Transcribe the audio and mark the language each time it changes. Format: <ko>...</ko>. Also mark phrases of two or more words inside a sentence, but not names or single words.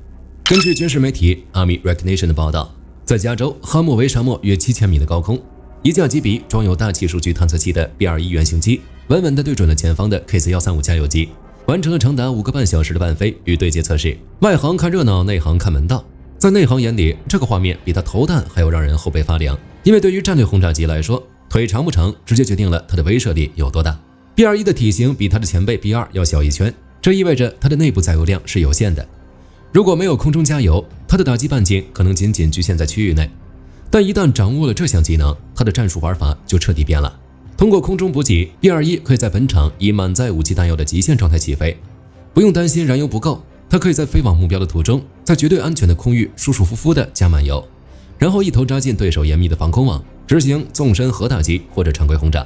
<zh>根據軍事媒體 Army Recognition 的報道，在加州哈莫維沙漠約7000米的高空，一架機鼻裝有大气數據探測器的 B-21原型機穩穩地對準了前方的 KC-135加油機，完成了長達5個半小時的伴飛與對接測試。外行看熱鬧，內行看門道。在內行眼裡，這個畫面比他投彈還要讓人後背發涼，因為對於戰略轟炸機來說，腿長不長直接決定了它的威懾力有多大。B-21的體型比它的前輩 B-2要小一圈，這意味着它的內部載油量是有限的。如果沒有空中加油，它的打擊半徑可能僅僅局限在區域內。但一旦掌握了這項技能，它的戰術玩法就徹底變了。通過空中補給 ，B-21可以在本場以滿載武器彈藥的極限狀態起飛，不用擔心燃油不夠。它可以在飛往目標的途中，在絕對安全的空域舒舒服服地加滿油，然後一頭扎進對手嚴密的防空網，執行縱深核打擊或者常規轟炸。</zh>